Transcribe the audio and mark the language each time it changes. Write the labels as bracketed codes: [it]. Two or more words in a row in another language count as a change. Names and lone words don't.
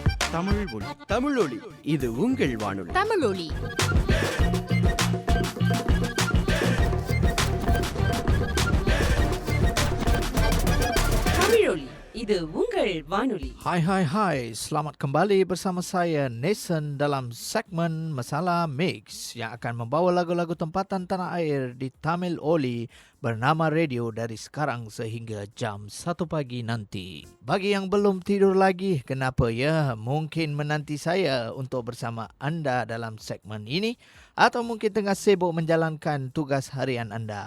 [ta] தமிழ் ஒளி. தமிழொலி, இது உங்கள் வானொலி. தமிழொலி. தமிழொலி, இது உங்கள் வானொலி. [ms] Hai, selamat kembali bersama saya Nathan dalam segmen Masalah Mix yang akan membawa lagu-lagu tempatan tanah air di Tamil Oli bernama radio dari sekarang sehingga jam 1 pagi nanti. Bagi yang belum tidur lagi, kenapa ya? Mungkin menanti saya untuk bersama anda dalam segmen ini atau mungkin tengah sibuk menjalankan tugas harian anda.